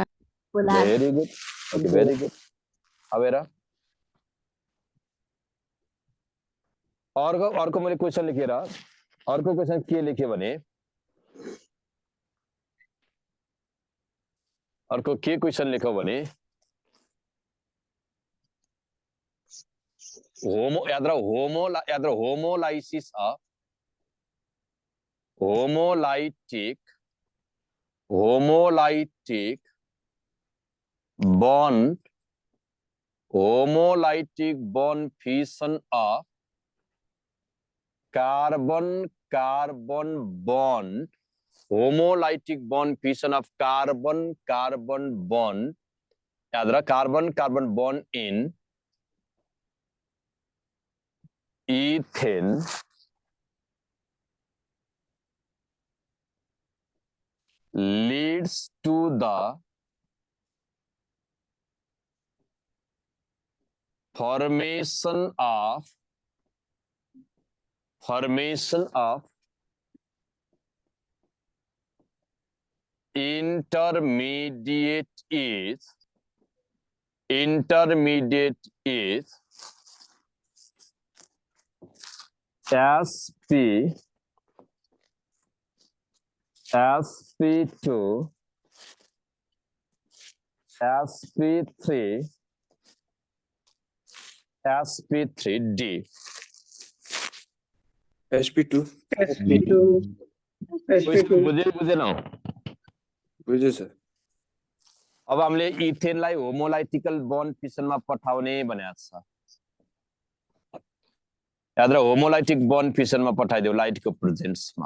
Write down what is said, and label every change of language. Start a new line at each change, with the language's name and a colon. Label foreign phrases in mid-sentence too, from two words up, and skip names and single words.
English: very good okay very good
Nepali: अब हेर अर्को मैले क्वेशन लेखेर अर्को क्वेशन के लेखे भने अर्को के क्वेशन लेखौ भने
English: homolysis of homolytic bond fission of carbon bond homolytic bond fission of carbon carbon bond,
Nepali: याद रहा
English: carbon carbon bond in ईथेन leads to the formation of intermediate is sp sp2 sp3 sp3d SP2
Nepali: बुझे न बुझ्यो सर। अब हामीले इथेनलाई
English: homolytical bond fissionमा
Nepali: पठाउने भनेको छ। याद र
English: homolytic bond fissionमा
Nepali: पठाइदियो
English: lightको presenceमा।